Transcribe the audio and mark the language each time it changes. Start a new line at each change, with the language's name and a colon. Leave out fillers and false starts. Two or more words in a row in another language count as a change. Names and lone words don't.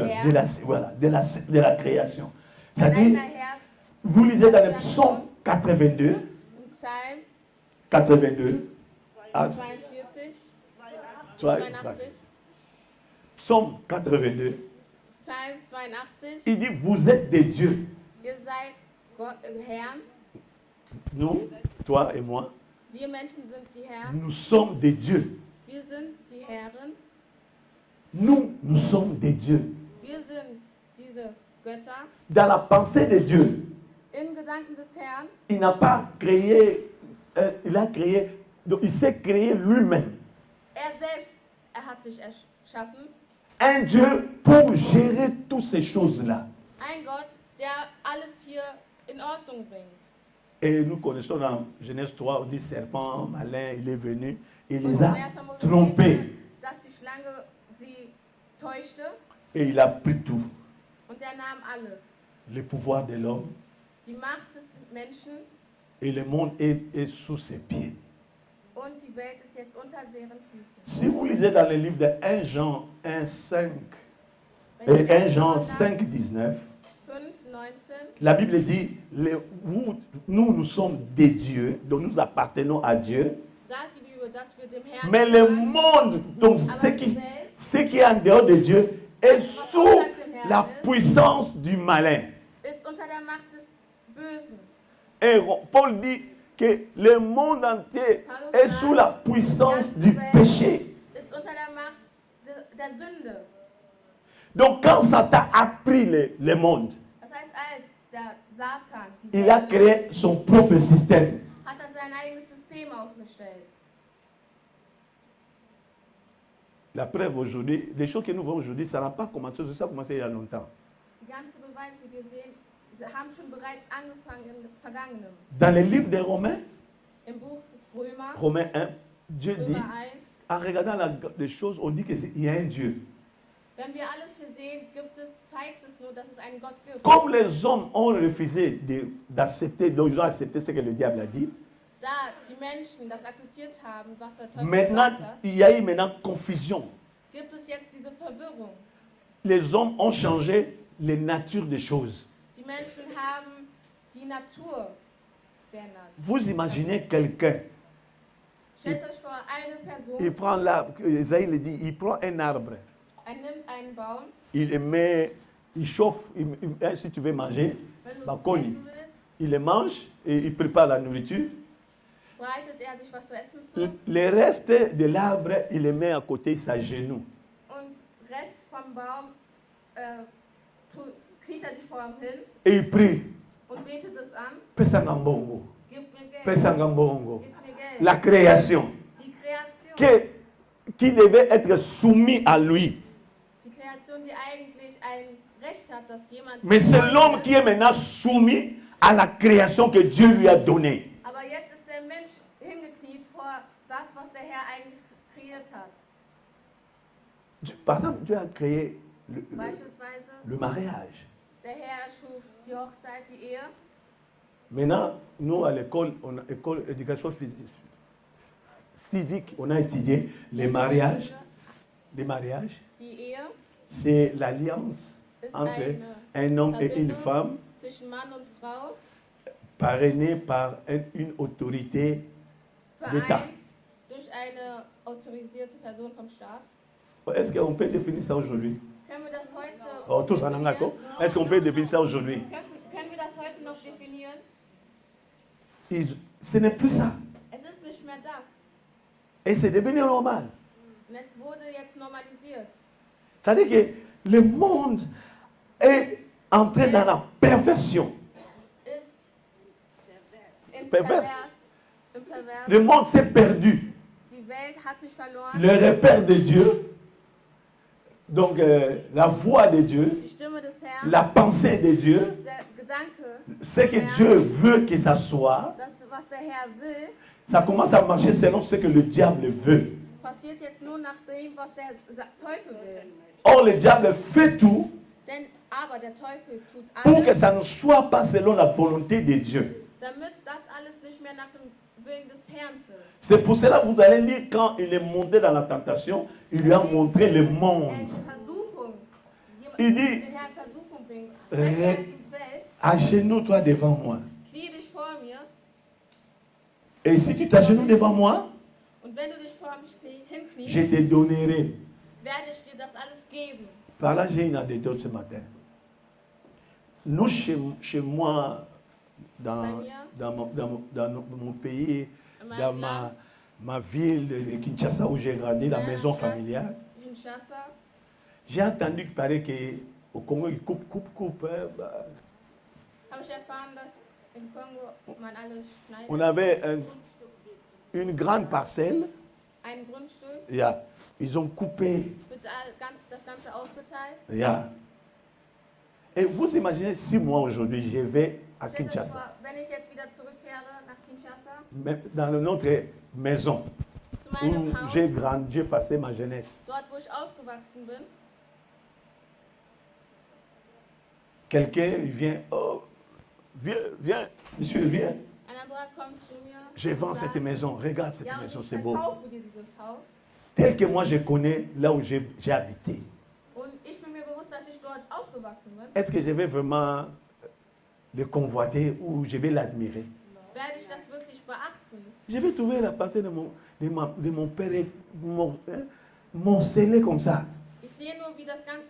German: Herr,
French: de la, voilà, de la création.
German: sein
French: C'est-à-dire,
German: eigener Herr.
French: vous lisez dans le psaume 82,
German: Im Psalm 82, ah, 42,
French: 82, psaume 82,
German: Psalm 82.
French: il dit, vous êtes des dieux.
German: Ihr seid Gott, Herren.
French: Nous, toi et moi,
German: Wir Menschen sind die Herren.
French: nous sommes des dieux.
German: Wir sind die Herren.
French: Nous sommes des dieux.
German: Wir sind diese Götter.
French: Dans la pensée de Dieu,
German: Im Gedanken des Herrn.
French: il n'a pas créé, il a créé, donc il s'est créé lui-même.
German: Er selbst, hat sich erschaffen.
French: Un Dieu pour gérer toutes ces choses-là.
German: Ein Gott, der alles hier in Ordnung bringt.
French: Et nous connaissons dans Genèse 3, on dit serpent, malin, il est venu, il
German: Und
French: les a
German: in 1. Mose
French: trompés.
German: steht, dass die Schlange sie täuschte
French: Et il a pris tout.
German: und er nahm alles.
French: Le pouvoir de l'homme
German: Die Macht des Menschen
French: et le monde est sous ses pieds.
German: und die Welt ist jetzt unter deren Füßen.
French: Si vous lisez dans le livre de 1 Jean 1, 5
German: Wenn
French: et
German: ihr 1 Jean 1. 5, 19, 5, 19,
French: la Bible dit, nous sommes des dieux, donc nous appartenons à Dieu.
German: sagt die Bibel, dass wir dem Herrn
French: Mais le
German: gehören,
French: monde, donc
German: aber
French: ce
German: die Welt
French: ce qui est en dehors de Dieu, est sous la puissance du malin.
German: ist unter der Macht des Bösen.
French: Et Paul dit que le monde entier est sous la puissance du péché.
German: Ist unter der Macht der Sünde.
French: Donc quand Satan a pris le monde,
German: Das heißt, als der Satan die
French: il a
German: Welt
French: créé son propre système.
German: hat er sein eigenes System aufgestellt.
French: La preuve aujourd'hui, les choses que nous voyons aujourd'hui, ça n'a pas commencé, ça a commencé il y a longtemps.
German: Die ganzen Beweise, die wir sehen, sie haben schon bereits angefangen im Vergangenen.
French: Dans le livre des Romains,
German: Im Buch Römer,
French: Romains 1, Dieu dit,
German: Römer 1,
French: en regardant les choses, on dit qu'il y a un Dieu.
German: wenn wir alles hier sehen, zeigt es nur, dass es einen Gott gibt.
French: Comme les hommes ont refusé d'accepter, donc ils ont accepté ce que le diable a dit,
German: Da die Menschen das akzeptiert haben, was der Teufel
French: maintenant,
German: gesagt hat,
French: il y a eu maintenant confusion.
German: gibt es jetzt diese Verwirrung.
French: Les hommes ont changé les natures des choses.
German: Die Menschen haben die Natur geändert.
French: Vous imaginez quelqu'un,
German: Stellt euch vor, eine
French: il
German: Person,
French: prend l'arbre, Isaïe le dit, il prend un arbre,
German: er nimmt einen Baum,
French: il le met, il chauffe, si tu veux manger,
German: wenn du Bakoni. essen willst,
French: il le mange et il prépare la nourriture.
German: bereitet er sich was zu essen zu
French: Le reste de l'arbre, il le met à côté de sa genou.
German: und Rest vom Baum kniet er sich vor ihm hin
French: Et il prie,
German: und betet es an,
Lingala: Pesangambongo,
German: gib mir Geld,
Lingala: Pesangambongo.
German: gib mir Geld.
French: La création
German: Die Kreation,
French: qui devait être soumise à lui.
German: die Kreation, die eigentlich ein Recht hat, dass jemand...
French: Mais c'est l'homme qui est maintenant soumis à la création que Dieu lui a donnée.
German: Aber jetzt ist der Mensch hingekniet vor das, was der Herr eigentlich kreiert hat.
French: Par exemple, Dieu a créé
German: Beispielsweise,
French: le mariage.
German: der Herr erschuf die Hochzeit, die Ehe.
French: Maintenant, nous, à l'école, école d'éducation civique, on a étudié les mariages. Les mariages,
German: Die Ehe
French: c'est l'alliance
German: ist
French: entre un homme et une femme,
German: zwischen Mann und Frau,
French: parrainée par une autorité d'État.
German: vereint durch eine autorisierte Person vom Staat.
French: Est-ce qu'on peut définir ça aujourd'hui?
German: Können wir das heute,
French: Oh, tous en anglais, est-ce qu'on peut définir ça aujourd'hui?
German: können wir das heute noch definieren?
French: Ce n'est plus ça.
German: Es ist nicht mehr das.
French: Et c'est devenu normal.
German: Und es wurde jetzt normalisiert.
French: C'est-à-dire que le monde est entré dans la perversion.
German: Ist im Pervers. Im Pervers.
French: Le monde s'est perdu.
German: Die Welt hat sich verloren.
French: Le repère de Dieu, donc la voix de Dieu,
German: Die Stimme des Herrn,
French: la pensée de Dieu
German: der Gedanke,
French: ce que Dieu veut que ça soit,
German: das, was der Herr will,
French: ça commence à marcher selon ce que le diable veut.
German: passiert jetzt nur nach dem, was der Teufel will.
French: Or, le diable fait tout
German: Aber der Teufel tut
French: pour que
German: alles,
French: ça ne soit pas selon la volonté de Dieu.
German: damit das alles nicht mehr nach dem Willen des Herrn ist.
French: C'est pour cela que vous allez lire quand il est monté dans la tentation, il lui a montré le monde. Il dit, agenouille-toi devant moi.
German: Knie dich vor mir,
French: Et si tu t'agenouilles devant moi,
German: und wenn du dich vor mich hinkniest,
French: je te donnerai.
German: werde ich dir das alles geben.
French: Par là, j'ai une anecdote ce matin. Nous, chez moi, dans mon pays, dans ma ville de Kinshasa où j'ai grandi, la maison familiale, Kinshasa, j'ai entendu qu'il paraît qu'au Congo, ils coupent.
German: habe ich erfahren, dass im Kongo man alles schneidet.
French: On avait une grande parcelle.
German: Ein Grundstück Yeah.
French: Ils ont coupé.
German: wird das Ganze aufgeteilt. Yeah.
French: Et vous imaginez si moi aujourd'hui je vais à
German: Stell dir vor, Kinshasa, wenn ich jetzt wieder zurückkehre nach Kinshasa,
French: même dans notre maison
German: zu meinem
French: où
German: Haus,
French: j'ai grandi, j'ai passé ma jeunesse.
German: dort wo ich aufgewachsen bin,
French: Quelqu'un vient, oh, viens, monsieur, viens.
German: ein anderer kommt zu mir,
French: Je vends
German: sagt,
French: cette maison, regarde cette
German: ja, und
French: maison,
German: ich
French: c'est beau.
German: verkaufe dir dieses Haus.
French: Tel que moi je connais là où j'ai habité.
German: Und ich bin mir bewusst, dass ich dort aufgewachsen bin.
French: Est-ce que je vais vraiment le convoiter ou je vais l'admirer?
German: Werde ich das wirklich beachten?
French: Je vais trouver la partie de mon père morcelé comme ça.
German: Ich sehe nur, wie das Ganze